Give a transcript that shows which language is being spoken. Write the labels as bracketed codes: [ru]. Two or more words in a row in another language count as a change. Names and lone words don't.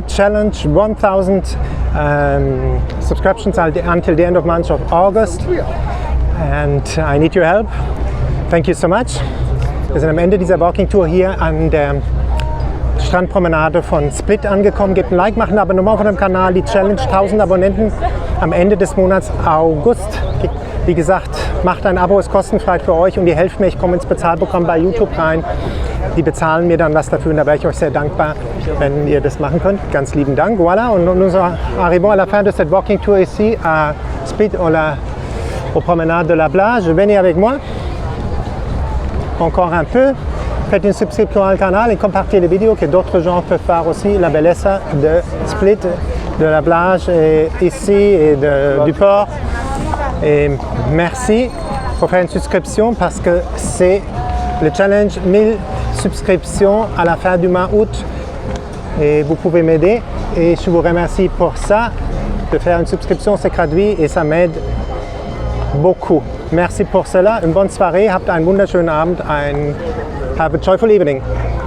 [en] Challenge 1,000 subscriptions until the end of month of August. And I need your help. Thank you so much. [de] Wir sind am Ende dieser Walking Tour hier an der Strandpromenade von Split angekommen. Gebt ein Like, macht ein Abonnement von dem Kanal. Die Challenge 1000 Abonnenten am Ende des Monats August. Wie gesagt, macht ein Abo, ist kostenfrei für euch und ihr helft mir. Ich komme ins Bezahlprogramm bei YouTube rein. Die bezahlen mir dann was dafür und da wäre ich euch sehr dankbar, wenn ihr das machen könnt. Ganz lieben Dank. [fr] Voilà, und nous arrivons à la fin de cette [en] walking tour [fr] ici à Split aux promenades de la plage. Venez avec moi. Encore un peu. Faites une subscription au canal et compartez les vidéos que d'autres gens peuvent faire aussi. La bellezza de Split de la plage et ici et du port. Et merci pour faire une souscription parce que c'est le challenge 1000 subscriptions à la fin du mois août. Et vous pouvez m'aider et je vous remercie pour ça. De faire une subscription, c'est gratuit et ça m'aide beaucoup. Merci pour cela. Une bonne soirée. [de] Habt einen wunderschönen Abend. [en] Have a joyful evening.